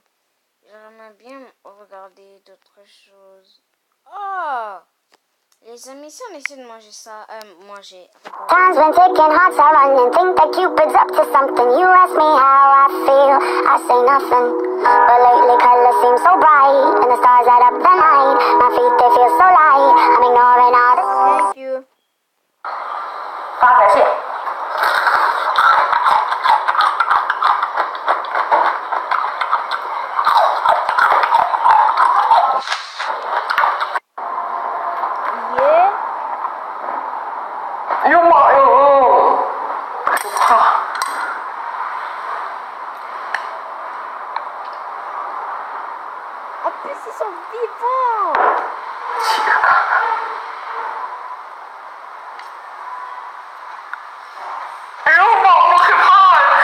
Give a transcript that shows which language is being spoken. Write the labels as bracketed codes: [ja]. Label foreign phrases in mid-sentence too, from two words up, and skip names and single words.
[fr] J'aimerais bien regarder d'autres choses. Oh! Les amis, si on essaie de manger ça, manger. [en] Times when taking hearts are running, think that Cupid's up to something. You ask me how I feel, I say nothing. But lately colors seem so bright, and the stars light up the night. My feet, they feel so light, I'm ignoring all this. Thank you. [zh] 发财蟹。 [en] Yeah. [zh] 哎呦妈哟！啊！ [fr] En plus, ils sont vivants. [zh] 起个看看。哎呦妈，好可怕呀！